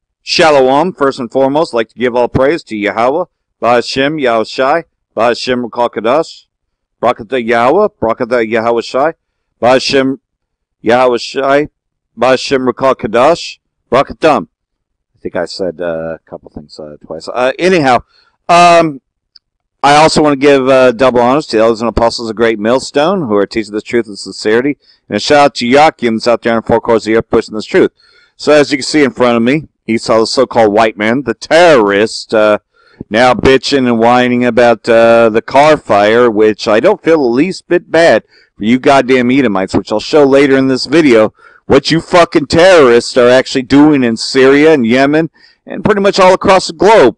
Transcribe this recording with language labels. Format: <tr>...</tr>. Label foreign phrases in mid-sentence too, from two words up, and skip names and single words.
<en>Shalom, first and foremost, I'd like to give all praise to Yahweh, Ba'ashem Yahushai, Ba'ashem Rukal Kadash, Brakata Yahweh, Brakata Yahushai, Ba'ashem Yahushai, Ba'ashem Rukal Kadash, Brakatam. I think I said a couple things twice. Anyhow, I also want to give double honors to the elders and apostles of Great Millstone who are teaching this truth with sincerity. And a shout out to Yakim that's out there in the four corners of the earth pushing this truth. So as you can see in front of me, Esau, the so-called white man, the terrorist, now bitching and whining about the car fire, which I don't feel the least bit bad for you goddamn Edomites, which I'll show later in this video, what you fucking terrorists are actually doing in Syria and Yemen and pretty much all across the globe.</en>